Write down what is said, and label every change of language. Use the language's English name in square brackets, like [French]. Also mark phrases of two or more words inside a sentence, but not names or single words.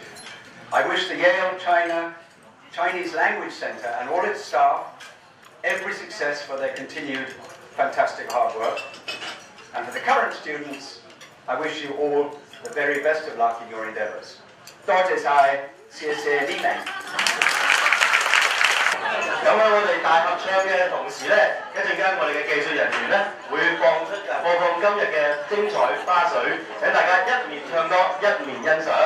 [English] I wish the Yale-China Chinese Language Centre and all its staff every success for their continued fantastic hard work. And for the current students, I wish you all the very best of luck in your endeavours. [Cantonese] 多謝晒，謝謝你哋。咁喺我哋大合唱嘅同時咧，一陣間我哋嘅技術人員咧會播放今日嘅精彩花絮，請大家一面唱歌一面欣賞。